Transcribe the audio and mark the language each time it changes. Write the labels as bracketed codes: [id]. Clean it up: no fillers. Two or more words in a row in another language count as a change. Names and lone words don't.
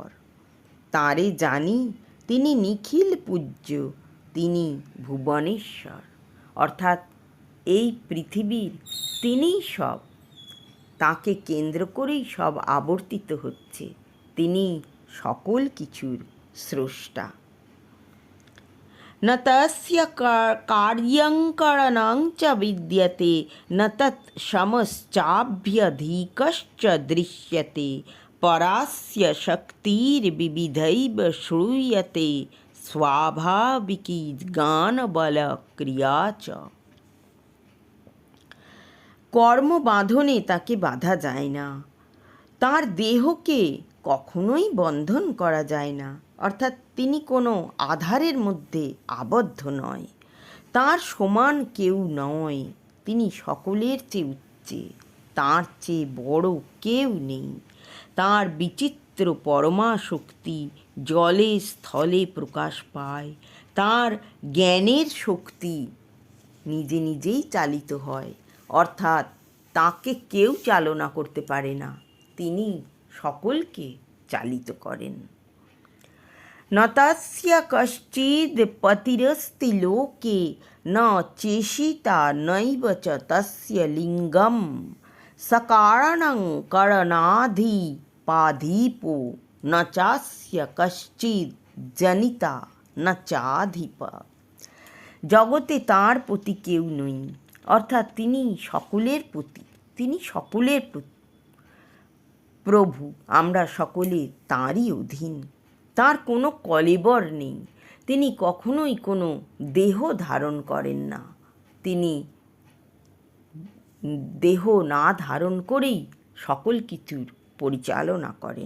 [bn] তাঁরে জানি, তিনি নিখিল পূজ্য, তিনি ভুবনেশ্বর, অর্থাৎ এই পৃথিবীর তিনিই সব। তাকে কেন্দ্র করেই সব আবর্তিত হচ্ছে। তিনি সকল কিছুর স্রষ্টা। [sa] ন তস্য কার্যং করণং চ বিদ্যতে ন তৎ সমশ্চাভ্যধিকশ্চ দৃশ্যতে পরাস্য শক্তির্বিবিধৈব শ্রূয়তে স্বাভাবিকি জ্ঞানবলক্রিয়া চ। [bn] কর্মবাঁধনে তাকে বাধা যায় না, তাঁর দেহকে কখনোই বন্ধন করা যায় না, অর্থাৎ তিনি কোনো আধারের মধ্যে আবদ্ধ নয়। তাঁর সমান কেউ নয়, তিনি সকলের চেয়ে উচ্চে, তাঁর চেয়ে বড় কেউ নেই। তাঁর বিচিত্র পরমা শক্তি জলে স্থলে প্রকাশ পায়। তাঁর জ্ঞানের শক্তি নিজে নিজেই চালিত হয়, অর্থাৎ তাকে কেউ চালনা করতে পারে না। তিনি সকলকে চালিত করেন। [sa] ন তস্য কশ্চিদ পতিরস্তি লোকে ন চেষিতা নৈব চ তস্য লিঙ্গম সকারণং করণাধিপাধিপো ন চাস্য কশ্চিদ জনিতা ন চাধিপ। [bn] জগতে তাঁর প্রতি কেউ নই, অর্থাৎ তিনি সকলের প্রতি, তিনি সকলের প্রভু, আমরা সকলে তাঁরই অধীন। তাঁর কোনো কলেবর নেই, তিনি কখনোই কোনো দেহ ধারণ করেন না, তিনি দেহ না ধারণ করেই সকল কিছুর পরিচালনা করেন।